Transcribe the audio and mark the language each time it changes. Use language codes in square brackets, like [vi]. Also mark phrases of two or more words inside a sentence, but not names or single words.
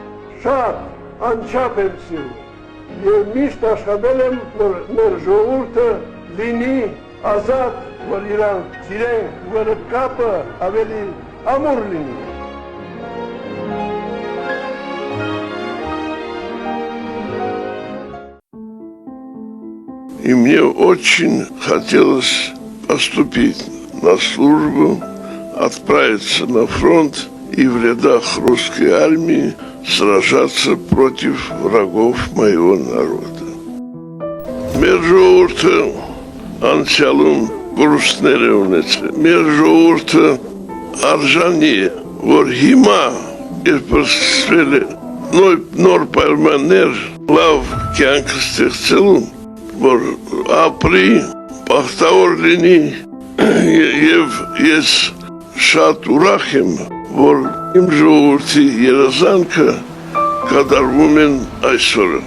[hy] շատ, անչափ եմ սիրում և միշտ աշխատել եմ, որ մեր ժողովուրդը լինի ազատ, որ իրանք սիրեն, որ կապը ավելի ամուր լինի։ [ru] И мне очень хотелось поступить на службу, отправиться на фронт и в рядах русской армии сражаться против врагов моего народа. [hy] Մեր ժողովուրդը անցյալում կորուստներ է ունեցել։ Մեր ժողովուրդը արժանի է, որ հիմա երբ սկսվել է նոր պայմաններ լավ կյանք ստեղծելու, որ ապրի, բախտավոր լինի եւ ես շատ ուրախ եմ, որ իմ ժողովրդի երազանքը կատարվում են այսօր։